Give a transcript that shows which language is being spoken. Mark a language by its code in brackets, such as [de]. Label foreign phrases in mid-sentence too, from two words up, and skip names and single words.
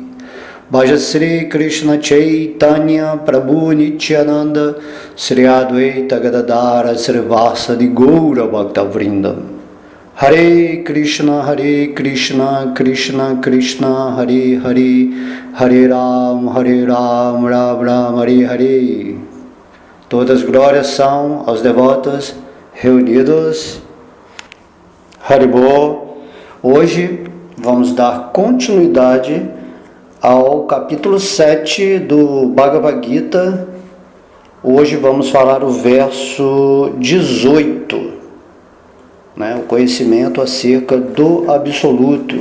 [sa] भज श्री कृष्ण चैतन्य प्रभु नित्यानन्द श्री अद्वैत गदाधर श्री वासादि गौर भक्त वृन्द. हरे कृष्ण कृष्ण कृष्ण हरे हरे हरे राम राम राम हरे हरे. [pt] Todas as glórias são aos devotos reunidos. Haribol. Hoje vamos dar continuidade ao capítulo 7 do Bhagavad Gita. Hoje vamos falar o verso 18, o conhecimento acerca do absoluto.